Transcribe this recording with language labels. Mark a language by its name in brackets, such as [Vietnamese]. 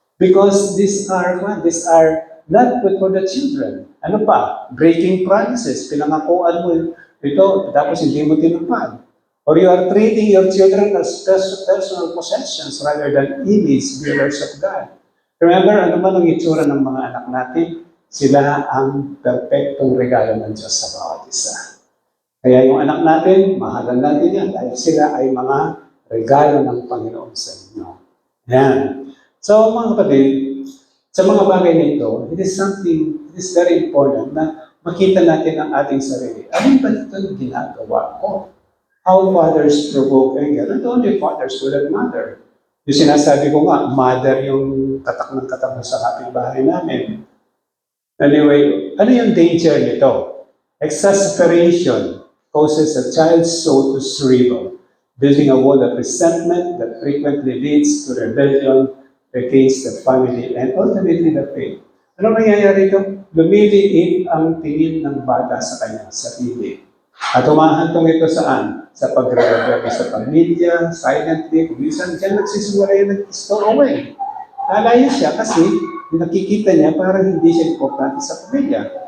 [English] Because these are not good for the children. [Filipino] Ano pa? [English] Breaking promises. [Filipino] Pinangakuan mo ito, tapos hindi mo tinupad. [English] Or you are treating your children as personal possessions rather than image bearers of God. [Filipino] Remember, ano man ang itsura ng mga anak natin? Sila ang perfectong regalo ng Diyos sa bawat isa. Kaya yung anak natin, mahalan natin yan dahil sila ay mga regalo ng Panginoon sa inyo. Yan. So mga kapatid, sa mga bagay na ito, [English] it is very important [Filipino] na makita natin ang ating sarili. Ano ba ito yung ginagawa ko? [English] How fathers provoke anger. Not only fathers, but that mother. [Filipino] Yung sinasabi ko nga, mother yung katak ng katak sa kapitbahay namin. [English] Anyway, [Filipino] ano yung danger nito? [English] Exasperation causes a child's soul to shrivel, building a wall of resentment that frequently leads to rebellion against the family and ultimately the faith. [Filipino] Ano nangyayari ito? Lumiliit ang tingin ng bata sa kanyang sarili. At humahantong ito saan? Sa pagre-rebelde sa pamilya, silently, kung minsan dyan nagsisimula yung nag-store away. Lalayo siya kasi nakikita niya parang hindi siya importante sa pamilya.